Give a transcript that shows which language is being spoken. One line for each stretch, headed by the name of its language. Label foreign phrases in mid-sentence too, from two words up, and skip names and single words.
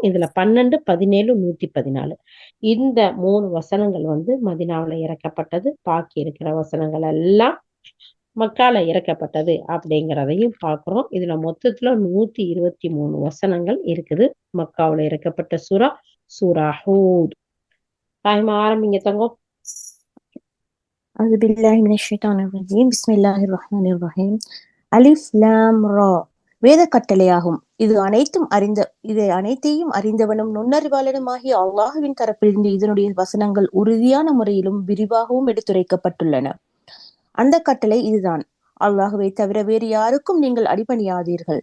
Tamil: இதுல 12, 17, 114 இந்த 3 வசனங்கள் வந்து மதினாவுல இறக்கப்பட்டது. பாக்கி இருக்கிற வசனங்கள் எல்லாம் மக்கால இறக்கப்பட்டது அப்படிங்கிறதையும் பார்க்கிறோம். இதுல மொத்தத்துல 123 வசனங்கள் இருக்குது. மக்காவுல இறக்கப்பட்ட சூரா சூரா ஹூத். தாய்மா ஆரம்பிங்க தங்கம்.
Arabic: أعوذ بالله من الشيطان الرجيم بسم الله الرحمن الرحيم ألف لام را
Tamil: வேத கட்டளையாகும். இதை அனைத்தையும் அறிந்தவனும் நுண்ணறிவாளனுமாகிய அல்லாஹுவின் தரப்பிலிருந்து இதனுடைய வசனங்கள் உறுதியான முறையிலும் விரிவாகவும் எடுத்துரைக்கப்பட்டுள்ளன. அந்த கட்டளை இதுதான்: அல்லாஹுவை தவிர வேறு யாருக்கும் நீங்கள் அடிபணியாதீர்கள்.